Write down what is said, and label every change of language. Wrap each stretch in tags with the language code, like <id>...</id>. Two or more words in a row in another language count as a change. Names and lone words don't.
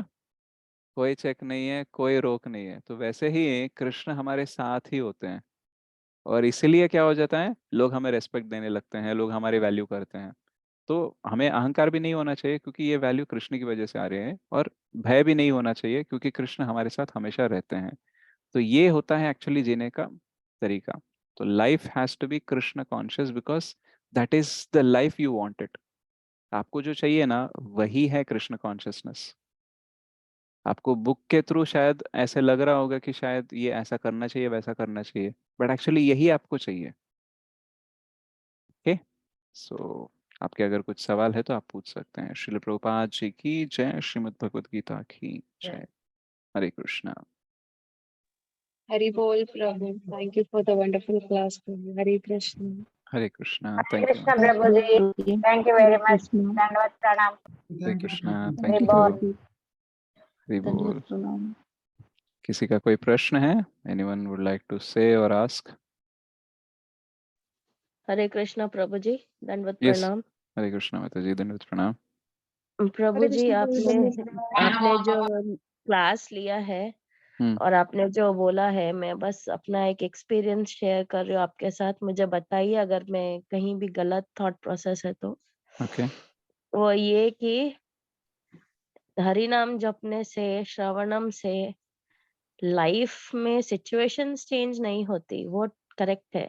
<hi>कोई चेक नहीं है, कोई रोक नहीं है। तो वैसे ही कृष्ण हमारे साथ ही होते हैं, और इसीलिए क्या हो जाता है, लोग हमें रेस्पेक्ट देने लगते हैं, लोग हमारी वैल्यू करते हैं। तो हमें अहंकार भी नहीं होना चाहिए, क्योंकि ये वैल्यू कृष्ण की वजह से आ रहे हैं। और भय भी नहीं होना चाहिए, क्योंकि कृष्ण हमारे साथ हमेशा रहते हैं। तो ये होता है एक्चुअली जीने का तरीका।</hi> <en>तो life has to be Krishna conscious, because that is the life you wanted.</en> <hi>आपको जो चाहिए ना, वही है कृष्ण कॉन्शियसनेस। आपको बुक के थ्रू शायद ऐसे लग रहा होगा कि शायद ये ऐसा करना चाहिए, वैसा करना चाहिए,</hi> <en>but actually</en> <hi>यही आपको चाहिए।</hi> <en>ओके।</en> <hi>सो आपके अगर कुछ सवाल है तो आप पूछ सकते हैं। श्रील प्रभुपाद जी की जय, श्रीमद् भगवद गीता की जय। हरे कृष्णा। Hari Bol Prabhu.</hi> <en>Thank you for the wonderful class, Prabhu.</en> <hi>Hare Krishna. हरे कृष्णा, हरे</hi> <en>thank you.</en> <hi>कृष्ण प्रभु जी,</hi> <en>thank you very</en> <hi>Hare</hi> <en>मच,</en> <hi>Krishna. दंडवत प्रणाम। हरे</hi> <en>thank you</en> <hi>कृष्णा, हरि</hi> <en>थैंक Thank you, यू।</en> <hi>बोल। Prabhu. हरि Dandavat बोल। pranam. किसी का कोई प्रश्न है?</hi> <en>anyone would like to say और आस्क?</en> <hi>हरे कृष्णा प्रभु जी, दंडवत</hi> <en>यस।</en> <hi>प्रणाम। हरे कृष्णा माता जी, धन्यवाद, प्रणाम। प्रभु Hare जी, Krishna, Prabhu. आपने Dandavat आपने जो क्लास लिया है हम्म। और आपने जो बोला है, मैं बस अपना एक</hi> <en>experience share</en> <hi>कर रही हूँ आपके साथ। मुझे बताइए अगर मैं कहीं भी गलत</hi> <en>thought process</en> <hi>है तो।</hi> <en>ओके।</en> <hi>वो ये कि हरि नाम जपने से, श्रवणम से लाइफ में</hi> <en>situations change</en> <hi>नहीं होती, वो करेक्ट है।</hi>